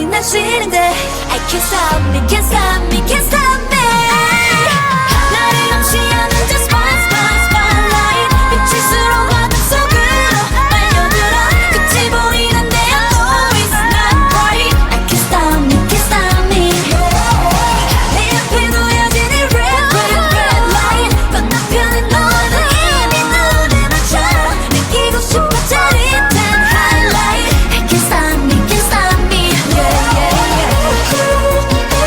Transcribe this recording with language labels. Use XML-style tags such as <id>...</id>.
<en>I can't stop me, can't stop me, can't stop me.</en> <ko>나를 감시하는</ko> <en>just spotlight.</en> <ko>빛일수록 어둠 속으로 빨려들어. 끝이 보이는데</ko> <en>I know it's not right. I can't stop me, can't stop me.</en> <ko>내 앞에 놓여진 이</ko> <en>red light.</en> <ko>건너편에 너는 이미 눈에 맞춰. 느끼고 싶어 짜릿한</ko> <en>highlight. I can't stop me, can't stop me. Yeah, yeah, yeah.</en>